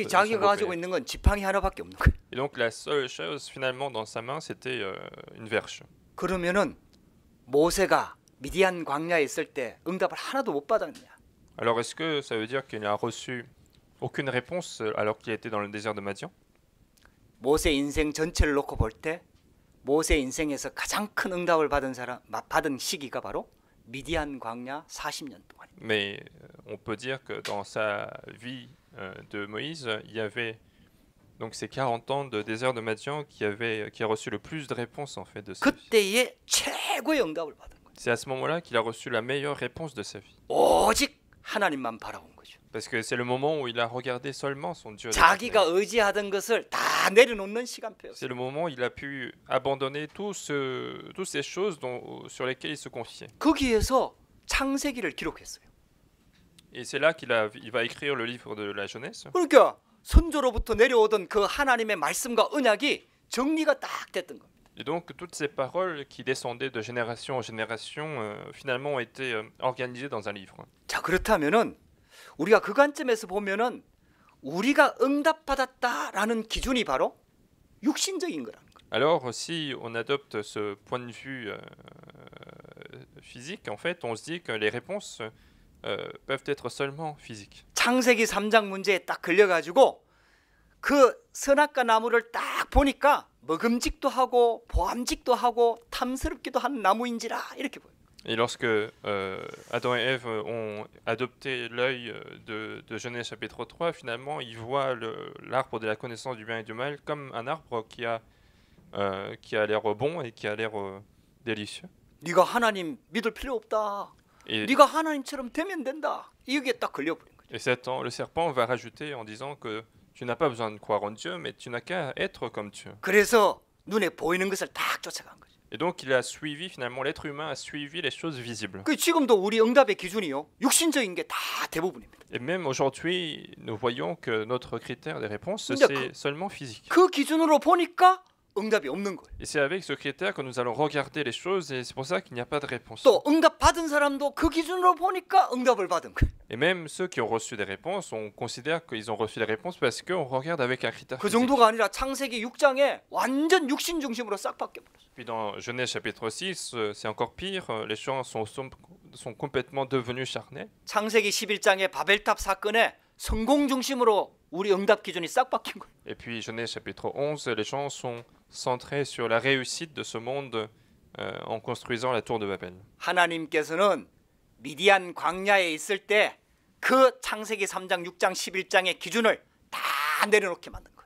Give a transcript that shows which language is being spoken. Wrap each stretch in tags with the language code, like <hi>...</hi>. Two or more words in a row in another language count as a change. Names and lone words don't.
<ko>자기가 가지고 있는 건 지팡이 하나밖에 없는 거예요.</ko> <fr>Et donc la seule chose finalement dans sa main, c'était une verge.</fr> <ko>그러면은 모세가 미디안 광야에 있을 때 응답을 하나도 못 받았냐?</ko> <fr>Alors est-ce que ça veut dire qu'il n'a reçu aucune réponse alors qu'il était dans le désert de Madian?</fr> <ko>모세 인생 전체를 놓고 볼 때 모세 인생에서 가장 큰 응답을 받은 시기가 바로 미디안 광야 40년 동안입니다.</ko> <fr>Mais on peut dire que dans sa vie de Moïse, il y avait donc ces 40 ans de désert de Madian qui a reçu le plus de réponses en fait de sa vie.</fr> <ko>그때의 최고의 응답을 받은 거예요.</ko> <fr>C'est à ce moment-là qu'il a reçu la meilleure réponse de sa vie.</fr> <ko>오직 하나님만 바라본 거죠.</ko> <fr>Parce que c'est le moment où il a regardé seulement son Dieu.</fr> <ko>자기가 의지하던 것을 다 내려놓는 시간표였어요.</ko> <fr>C'est le moment où il a pu abandonner toutes ces choses sur lesquelles il se confiait.</fr> <ko>거기에서 창세기를 기록했어요.</ko> <fr>Et c'est là il va écrire le livre de la Genèse.</fr> <ko>그러니까 선조로부터 내려오던 그 하나님의 말씀과 언약이 정리가 딱 됐던 겁니다.</ko> <fr>Et donc toutes ces paroles qui descendaient de génération en génération finalement ont été organisées dans un livre.</fr> <ko>자, 그렇다면은 우리가 그 관점에서 보면은 우리가 응답받았다라는 기준이 바로 육신적인 거라는 거예요.</ko> <fr>Alors si on adopte ce point de vue physique, en fait, on se dit que les réponses peuvent être seulement physiques.</fr> <ko>창세기 3장 문제에 딱 걸려가지고 그 선악과 나무를 딱 보니까 먹음직도 하고 보암직도 하고 탐스럽기도 한 나무인지라 이렇게 보여요.</ko> <fr>Et lorsque Adam et Ève ont adopté l'œil de Genèse chapitre 3, finalement, ils voient l'arbre de la connaissance du bien et du mal comme un arbre qui a l'air bon et qui a l'air délicieux.</fr> <ko>네가 하나님 믿을 필요 없다.</ko> <fr>Et,</fr> <ko>네가 하나님처럼 되면 된다. 이게 딱 걸려버린 거죠.</ko> <fr>et Satan, le serpent va rajouter en disant que tu n'as pas besoin de croire en Dieu, mais tu n'as qu'à être comme Dieu.</fr> <ko>그래서 눈에 보이는 것을 딱 쫓아간 거죠.</ko> <fr>Et donc il a suivi, finalement, l'être humain a suivi les choses visibles.</fr> <ko>그 지금도 우리 응답의 기준이요. 육신적인 게 다 대부분입니다.</ko> <fr>Et même aujourd'hui, nous voyons que notre critère des réponses,</fr> <ko>근데</ko> <fr>c'est seulement physique.</fr> <ko>그 기준으로 보니까 응답이 없는 거예요.</ko> <fr>Et c'est avec ce critère que nous allons regarder les choses et c'est pour ça qu'il n'y a pas de réponse.</fr> <ko>또 응답 받은 사람도 그 기준으로 보니까 응답을 받은 거예요.</ko> <fr>Et même ceux qui ont reçu des réponses, on considère qu'ils ont reçu des réponses parce qu'on regarde avec un critère</fr> <ko>그</ko> <fr>physique.</fr> <ko>정도가 아니라 창세기 6장에 완전 육신 중심으로 싹 바뀌어 버렸어요.</ko> <fr>Puis dans Genèse chapitre 6, c'est encore pire, les gens sont complètement devenus charnels.</fr> <ko>창세기 11장의 바벨탑 사건에 성공 중심으로 우리 응답 기준이 싹 바뀐 거예요.</ko> <fr>Et puis Genèse chapitre 11, les gens sont centrés sur la réussite de ce monde en construisant la tour de Babel.</fr> <ko>하나님께서는 미디안 광야에 있을 때 그 창세기 3장, 6장, 11장의 기준을 다 내려놓게 만든 거예요.</ko>